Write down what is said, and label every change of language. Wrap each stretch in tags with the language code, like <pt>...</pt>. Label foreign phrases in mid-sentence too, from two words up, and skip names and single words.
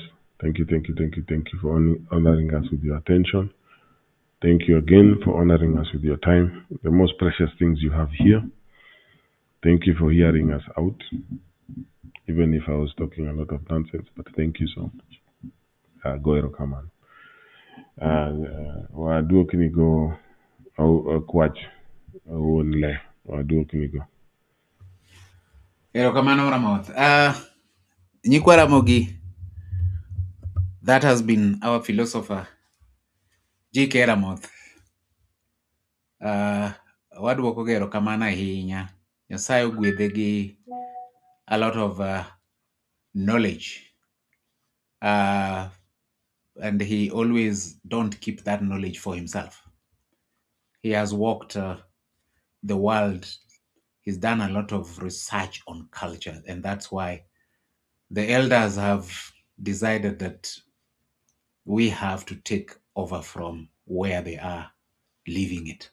<en>Thank you for honoring us with your attention. Thank you again for honoring us with your time, the most precious things you have here. Thank you for hearing us out, even if I was talking a lot of nonsense, but thank you so much.</en> <luo>Go Erokamano. Waduokni go kwach wonle. Waduokni go. Erokamano Ramoth. Nyikwa Ramogi,</luo> <en>that has been our philosopher, G.K. Ramoth.</en> <luo>Waduoko ga erokamano ahinya. Nyasaye ogwedhe gi</luo> <en>a lot of knowledge. And he always don't keep that knowledge for himself. He has walked the world. He's done a lot of research on culture, and that's why the elders have decided that we have to take over from where they are leaving it.</en>